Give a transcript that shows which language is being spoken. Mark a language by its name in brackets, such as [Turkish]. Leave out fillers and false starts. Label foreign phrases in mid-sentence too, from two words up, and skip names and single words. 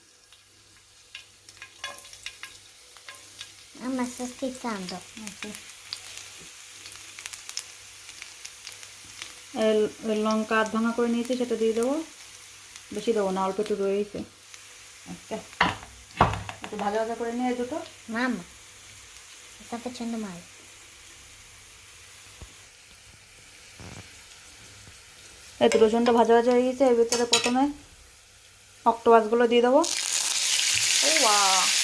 [Bangla] লঙ্কা আধ ভাঙা করে নিয়েছি, সেটা দিয়ে দেবো, বেশি দেবো না, অল্প একটু রয়েছে। আচ্ছা, একটু ভাজা ভাজা করে নিয়ে দুটো [Italian] Mamma, sta facendo male. [Bangla] এই তো রসুনটা ভাজা ভাজা হয়ে গেছে, এর ভিতরে প্রথমে অক্টোপাসগুলো দিয়ে দেবো। ও বাহ,